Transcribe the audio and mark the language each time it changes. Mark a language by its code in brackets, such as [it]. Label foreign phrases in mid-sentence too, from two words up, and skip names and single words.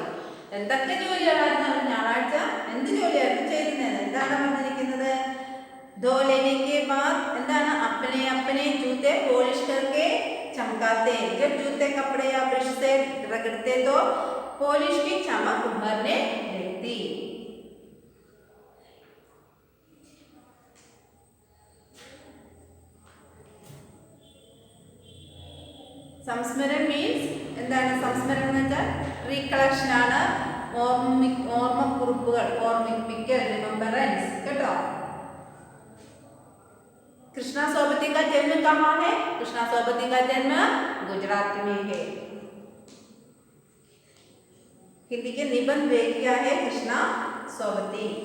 [ml] എന്തൊക്കെ ജോലികളായിരുന്നു ഞായറാഴ്ച എന്ത് ജോലിയായിരുന്നു ചെയ്യുന്നത്? എന്താണ് പറഞ്ഞിരിക്കുന്നത്? [hi] धो लेने के बाद എന്താണ് अपने अपने जूते पॉलिश करके चमकाते. जब जूते कपड़े या ब्रश से रगड़ते तो पॉलिश की चमक उभरने लगती. [ml] സംസ്മരണം മീൻസ് എന്താണ്? സംസ്മരണം എന്ന് വെച്ചാൽ റീകളക്ഷൻ ആണ്, ഓർമ്മക്കുറിപ്പുകൾ, ഓർമ്മിപ്പിക്കൽ, റിമെമ്പറൻസ് കേട്ടോ. [hi] कृष्णा सोबती का जन्म कहाँ है? कृष्णा सोबती का जन्म गुजरात में है. हिंदी के निबंध लेखिका है कृष्णा सोबती.